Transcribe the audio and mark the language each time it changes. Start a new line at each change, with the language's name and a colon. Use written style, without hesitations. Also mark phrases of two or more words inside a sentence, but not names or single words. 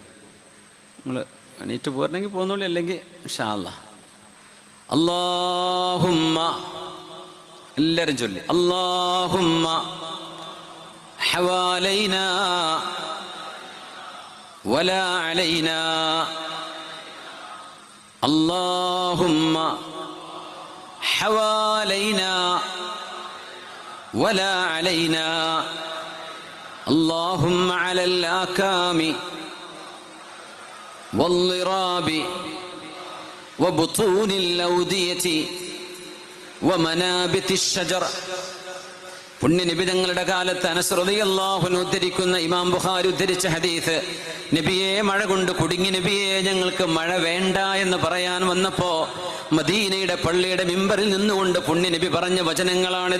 Malayalam: നിങ്ങൾ എണീറ്റ് പോരണമെങ്കിൽ പോകുന്നുള്ളൂ, അല്ലെങ്കിൽ
Arabic: إن شاء الله.
Malayalam: അല്ലാഹുമ്മ, എല്ലാവരും ചൊല്ലി.
Arabic: اللهم حوالينا ولا علينا. اللهم حوالينا ولا علينا. اللهم على الآكام والضراب وبطون الأودية ومنابت الشجر.
Malayalam: പുണ്യനിബിതങ്ങളുടെ കാലത്ത് അനസ്
Arabic: رضي الله عنه
Malayalam: ഉദ്ധരിക്കുന്ന ഇമാം ബുഖാരി ഉദ്ധരിച്ച ഹദീസ്, നബിയെ മഴ കൊണ്ട് കുടുങ്ങി, നബിയെ ഞങ്ങൾക്ക് മഴ വേണ്ട എന്ന് പറയാൻ വന്നപ്പോ മദീനയുടെ പള്ളിയുടെ മിമ്പറിൽ നിന്നുകൊണ്ട് പുണ്യനബി പറഞ്ഞ വചനങ്ങളാണിത്.